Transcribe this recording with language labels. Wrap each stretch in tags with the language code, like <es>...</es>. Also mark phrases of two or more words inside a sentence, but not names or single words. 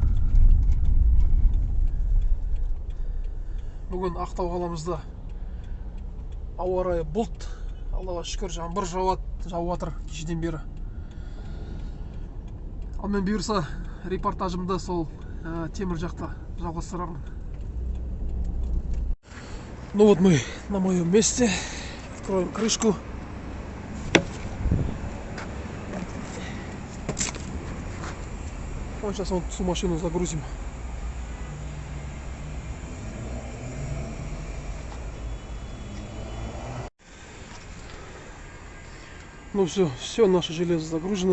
<kk>Бүгін Ақтау қаламызда ауа райы бұлт, Аллаға шүкір, жаңбыр жауып жатыр кешеден бері. Ал мен бұйырса репортажымды сол темір жақта жалғастырамын.</kk> <ru>Ну вот мы на моем месте. Откроем крышку. Сейчас вот всю машину загрузим. Ну все наше железо загружено.</ru>